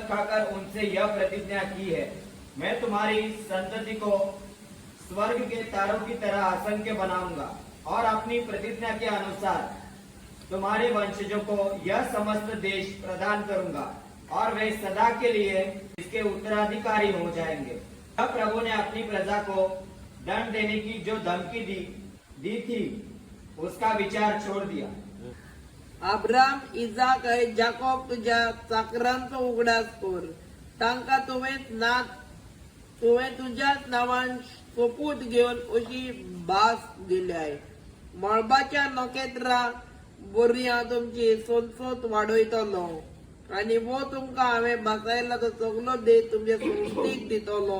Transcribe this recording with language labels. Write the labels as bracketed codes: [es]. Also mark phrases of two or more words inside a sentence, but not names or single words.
[hi] खाकर उनसे यह प्रतिज्ञा की है, मैं तुम्हारी संतति को स्वर्ग के तारों की तरह असंख्य बनाऊंगा और अपनी प्रतिज्ञा के अनुसार तुम्हारे वंशजों को यह समस्त देश प्रदान करूंगा और वे सदा के लिए इसके उत्तराधिकारी हो जाएंगे। तब प्रभु ने अपनी प्रजा को दंड देने की जो धमकी दी थी उसका विचार छोड़ दिया। [kok] अब्राम इजाक आणि जाकोब तुझ्या चाकरांचो उगडास कर, तांकां तुवें तुझ्याच नांवान सोपूत घेवन अशी भास दिल्याय. मळबाच्या नोकेत्रां बोरयां तुमची सोनसोत वाडयतलो आणि वो तुमकां हांवें भासायला तो सगलो देश तुमच्या संस्थिक दितलो.